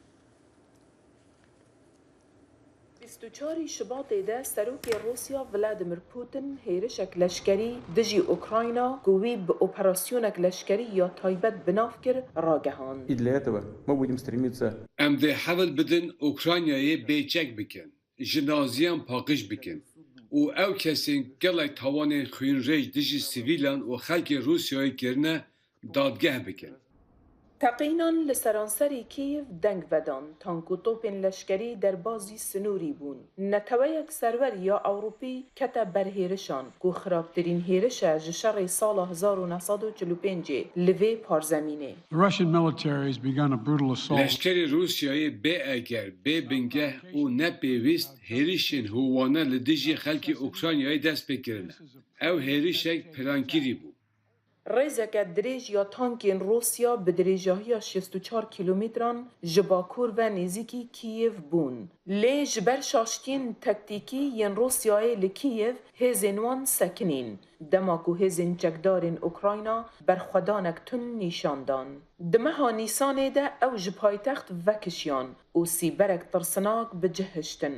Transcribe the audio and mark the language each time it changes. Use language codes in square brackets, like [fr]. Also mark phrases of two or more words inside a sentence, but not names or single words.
[ku] 24 شباطێدا سەرۆکی رووسیا ڤلادیمیر پوتین هێرشێک لەشکەری دژی ئوکراینە گوێ بە ئۆپەراسیۆنێک لەشکەری یا تایبەت بناف کرد ڕاگەهاند. ئەم دێ حەول بدن ئوکراینایê bêçek bikin, ji naziyan paqij bikin û ew kesên gelek tawanên xwînrêj dijî sivîlan û xelkê Rûsyayê kirine dadgeh bikin. تەقینان لە سەرانسەری کیڤ دەنگ بەدان تانک و تۆپên لەشکەری دەربازی سنووری بوون. نەتەوەیەک سەرەر یا ئەوروپی کەتە بەرهێرشان و خراپترین هێرشە ji şerê sala 1945 li vê parzemînê. Leşkerê Rûsyayê bê eger, bê bingeh û nepêwîst hêrişên hûwane li dijî xelkê Ukraynayê dest pê kirine. Ew hêrişek plankirî bû. ڕێزەکە درێژ یا تانکên رووسیا bi dirêjahiya 64 کیلومتران ji bakur ve nêzîkî Kîyev bûn. Lê ji ber şaştiyên tektîkî yên Rûsyayê li Kîyev hêzên wan sekinîn. Dema ku hêzên çekdarên Ukrayna berxwedanek tund nîşan dan. Di meha Nîsanê de ew ji paytext vekişiyan û sîberek tirsinak bicihiştin.